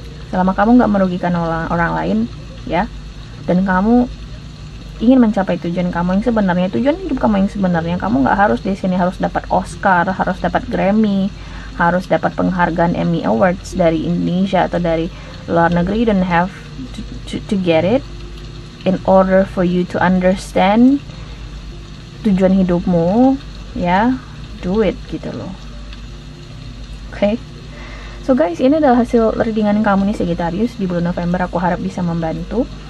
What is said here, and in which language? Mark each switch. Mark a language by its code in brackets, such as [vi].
[id] Selama kamu nggak merugikan orang lain, ya, dan kamu ingin mencapai tujuan kamu yang sebenarnya, tujuan hidup kamu yang sebenarnya, kamu nggak harus di sini harus dapat Oscar, harus dapat Grammy, harus dapat penghargaan Emmy Awards dari Indonesia atau dari luar negeri. [en] You don't have to get it in order for you to understand [id] tujuan hidupmu, ya. [en] Do it [id] gitu loh. [en] Oke. So guys, [id] ini adalah hasil readingan kamu nih, Sagittarius, di bulan November. Aku harap bisa membantu.